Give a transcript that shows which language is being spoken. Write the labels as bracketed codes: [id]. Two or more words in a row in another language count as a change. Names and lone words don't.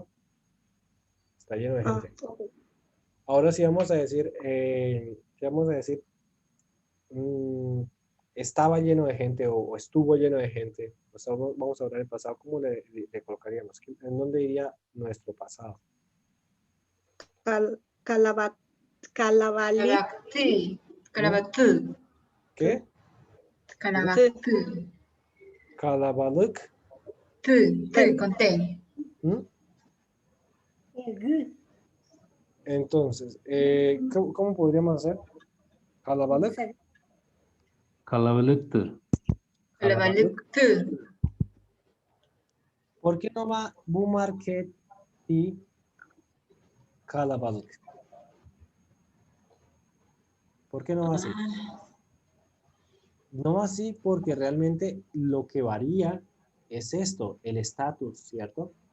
[es] Está lleno de gente. Ok. Ahora sí vamos a decir, ¿qué vamos a decir? Estaba lleno de gente o estuvo lleno de gente. O sea, vamos a hablar del pasado. ¿Cómo le colocaríamos? ¿En dónde iría nuestro pasado? Kalabalek. [tr] Kalabaktı. Kalabaktı. [es] ¿Qué? Kalabaktı. Kalabalık. Tı con T. ¿Mm? Gü. Entonces, ¿cómo podríamos hacer? Kalabalık. Kalabalıktır. Kalabalıktı. ¿Por qué no va [tr] bu market [es] y kalabalık? ¿Por qué no va así? No va así porque realmente lo que varía es esto, el estatus, ¿cierto?